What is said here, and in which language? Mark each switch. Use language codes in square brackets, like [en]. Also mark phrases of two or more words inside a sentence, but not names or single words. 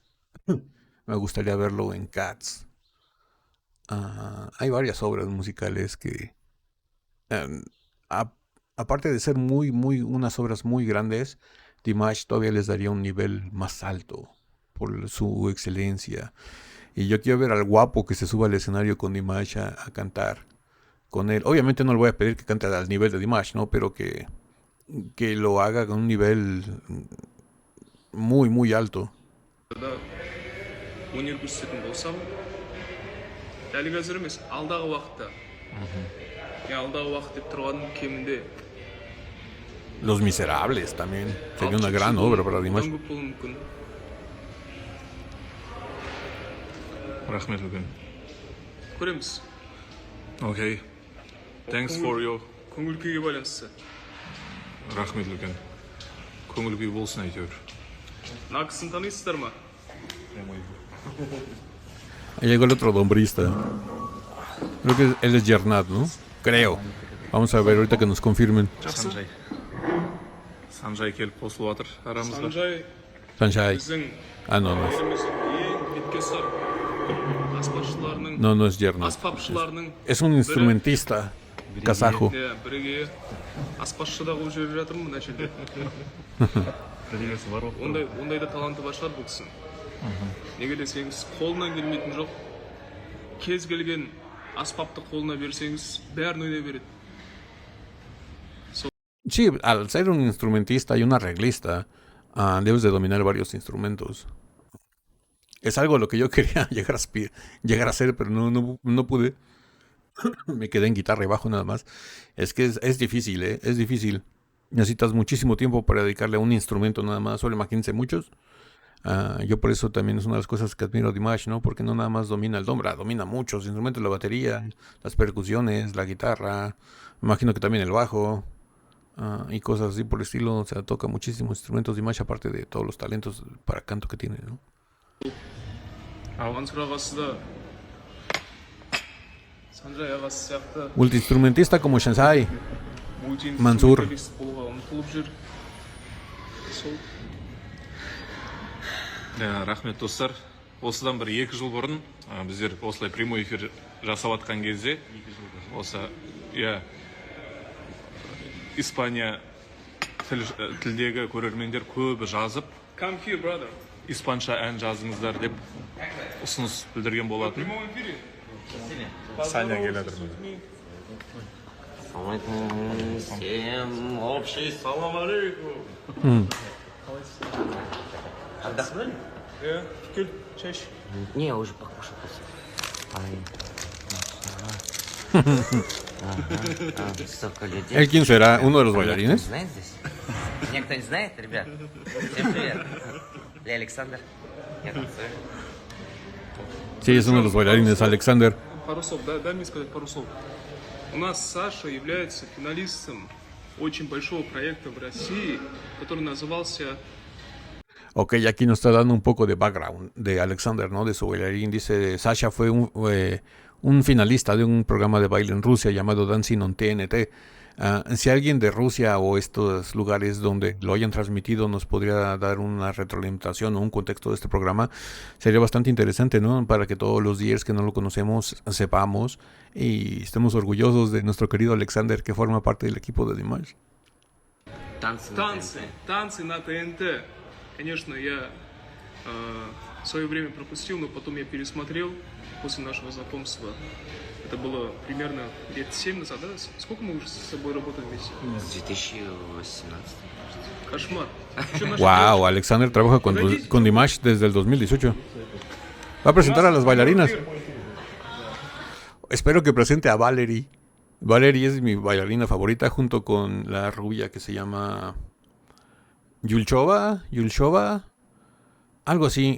[es] Me gustaría verlo en Cats. Hay varias obras musicales que, aparte de ser unas obras muy grandes, Dimash todavía les daría un nivel más alto por su excelencia. Y yo quiero ver al guapo que se suba al escenario con Dimash a cantar con él. Obviamente no le voy a pedir que cante al nivel de Dimash, ¿no? Pero que lo haga con un nivel muy alto. [kk] өнер көрсететін болсам, дәл қазір емес, алдағы уақытта. Алдағы уақыт деп тұрғаным кемінде [es] Los Miserables también sería una gran obra para Dimash. [kk] көп болуы мүмкін. Рахмет үлкен. Көреміз. [en] Okay. Thanks for your... [kk] Көңіл күйге байланысты. Рахмет үлкен. Көңіл күй болсын әйтеуір. Мына кісіні танисыздар ма? [es] Ahí llegó el otro dombrista. Creo que él es Jernat, ¿no? Creo. Vamos a ver ahorita que nos confirmen. [kk] Санжай. Санжай келіп қосылып жатыр арамызға. Санжай Sanjay. біздің [es] No. [kk] еліміздің ең беткесар аспазшыларының, [es] No es Jernat. [kk] аспапшыларының [es] Es un instrumentista kazajo. [kk] бірге аспазшы да қылып жіберіп жатырмын мына жерде. Ондай да таланты бар шығар бұл кісінің. Неге десеңіз, қолынан келмейтін жоқ. Кез келген аспапты қолына берсеңіз, бәрін ойнай береді. [es] Sí, al ser un instrumentista y un arreglista, debes de dominar varios instrumentos. Es algo a lo que yo quería llegar a hacer, pero no pude. Me quedé en guitarra y bajo nada más. Es que es difícil, ¿eh? Es difícil. necesitas muchísimo tiempo para dedicarle a un instrumento nada más. Solo imagínense muchos. Yo por eso también es una de las cosas que admiro a Dimash, ¿no? Porque no nada más domina el dombra, domina muchos instrumentos, la batería, las percusiones, la guitarra, me imagino que también el bajo, y cosas así por el estilo. O sea, toca muchísimos instrumentos Dimash, aparte de todos los talentos para canto que tiene, ¿no? [kk] Санжай ағасы сияқты [es] Multiinstrumentista como Shansai, [kk] Мансур. мультиинструменталист болуға ұмтылып жүр. Сол Рахмет достар. Осыдан бір 2 жыл бұрын біздер осылай [ru] прямой эфир [kk] жасап жатқан кезде осы Испания тілдегі көрермендер көбі жазып, [en] Come here, brother. [kk] испанша ән жазыңыздар деп ұсыныс білдірген [ru] В [kk] болатын. [ru] прямом эфире. Саня келеді. Всем общий [ar] سلام عليكم. [ru] Отдохнули? Кел, чаще. Не, я уже покушал. Столько людей. [es] ¿El quién será? ¿Uno de los [ru] Меня [es] bailarines? [ru] кто-нибудь знает здесь? Меня кто-нибудь знает, ребят? Всем привет. Я Александр. Я танцую. [es] Sí, es uno de los bailarines, Alexander. [ru] Пару слов, дай мне сказать пару слов. У нас Саша является финалистом очень большого проекта в России, который назывался [es] Ok, aquí nos está dando un poco de background de Alexander, ¿no? De su bailarín. Dice, Sasha fue un finalista de un programa de baile en Rusia llamado Dancing on TNT. Si alguien de Rusia o estos lugares donde lo hayan transmitido nos podría dar una retroalimentación o un contexto de este programa, sería bastante interesante, ¿no? Para que todos los días que no lo conocemos sepamos y estemos orgullosos de nuestro querido Alexander, que forma parte del equipo de Dimash. [ru] танцы на ТНТ. Конечно, я в свое время пропустил, но потом я пересмотрел после нашего знакомства. Это было примерно лет 7 назад, да? Сколько мы уже с собой работаем вместе? 2018. Кошмар. Чё наши [es] Wow, Alexander trabaja con Dimash desde el 2018. Va a presentar a las bailarinas. Espero que presente a Valerie. Valerie es mi bailarina favorita junto con la rubia que se llama Yulchova, algo así.